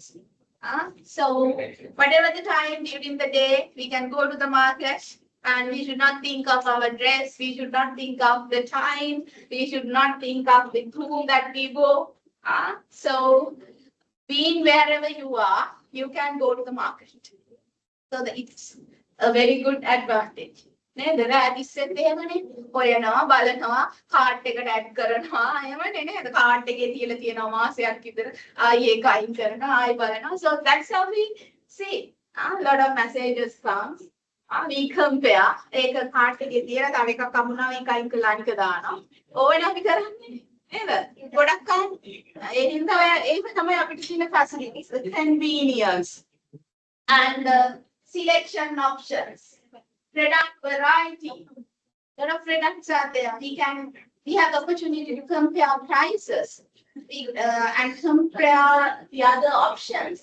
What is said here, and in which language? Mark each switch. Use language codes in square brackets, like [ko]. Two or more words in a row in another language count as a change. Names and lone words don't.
[en] So whatever the time during the day, we can go to the market and we should not think of our dress. We should not think of the time. We should not think of with whom that we go. So being wherever you are, you can go to the market. So that it's a very good advantage. [si] නේද රාදිස්සෙත් එහෙමනේ හොයනවා බලනවා කාඩ් එකට ඇඩ් කරනවා එහෙමනේ නේද කාඩ් එකේ තියලා තියෙනවා මාසයක් විතර ආයි ඒක අයින් කරනවා ආයි බලනවා [en] so that's how we see a lot of messages comes we compare [si] ඒක කාඩ් එකේ තියලා තව එකක් අමුණා මේක අයින් කරලා අනික දානවා ඕවනේ අපි කරන්නේ නේද ගොඩක් අය ඒ හින්දා ඔය ඒක තමයි අපිට තියෙන facilities [en] the convenience and selection options. Product variety. Lot of products are there. We have the opportunity to compare prices and compare the other options.